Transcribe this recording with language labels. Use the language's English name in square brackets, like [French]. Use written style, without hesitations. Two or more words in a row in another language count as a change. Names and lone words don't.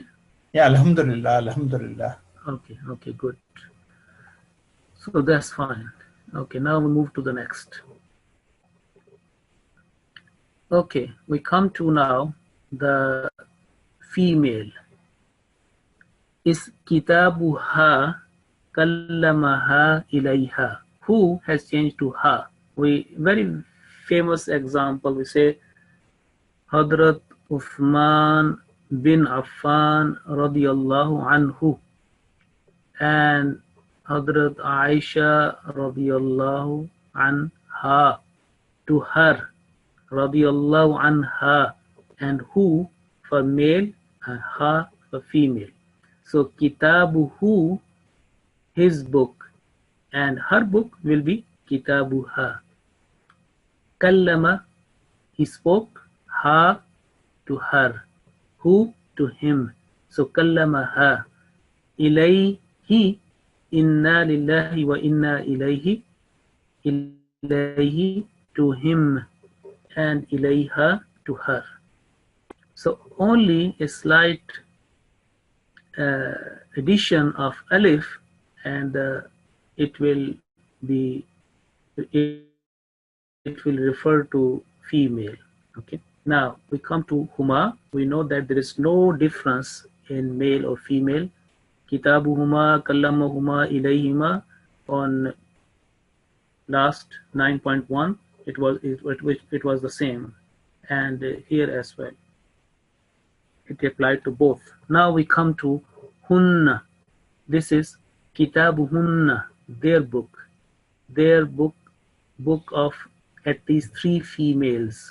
[Arabic] Yeah, الحمد لله، الحمد لله. [English] Okay, good. So that's fine. Okay, now we move to the next. Okay, we come to now the female. [Arabic] Is كتابها كلمها إليها. [English] Who has changed to ha? Very famous example, we say Hadrat Uthman bin Affan [Arabic] رضي الله عنه [English] and Hadrat Aisha [Arabic] رضي الله عنها, [English] to her [Arabic] رضي الله عنها, [English] and who for male and ha for female. So kitabuhu, his book, and her book will be kitabuha. Kallama, he spoke, ha to her, who to him. So kallamaha. Ilayhi, [Arabic] إنا لله وإنا إليه [English] to him, and ilayha to her. So only a slight addition of alif, and it will refer to female. Okay. Now we come to huma. We know that there is no difference in male or female. [Arabic] كتابهما، كلمهما، إليهما. [English] On last 9.1, it was the same, and here as well. it applied to both. Now we come to hunna. This is kitabuhunna, their book of at least 3 females.